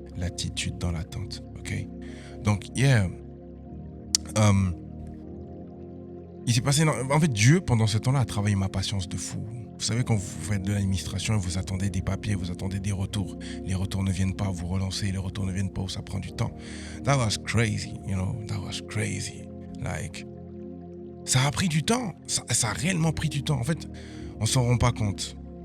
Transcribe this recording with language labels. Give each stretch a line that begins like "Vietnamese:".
French: L'attitude dans l'attente, ok? Donc, yeah. Il s'est passé... En fait, Dieu, pendant ce temps-là, a travaillé ma patience de fou. Vous savez, quand vous faites de l'administration, vous attendez des papiers, vous attendez des retours. Les retours ne viennent pas, vous relancez, les retours ne viennent pas, ça prend du temps.
English: That was crazy, that was crazy.
French: Like, ça a pris du temps. Ça a réellement pris du temps. En fait, on s'en rend pas compte.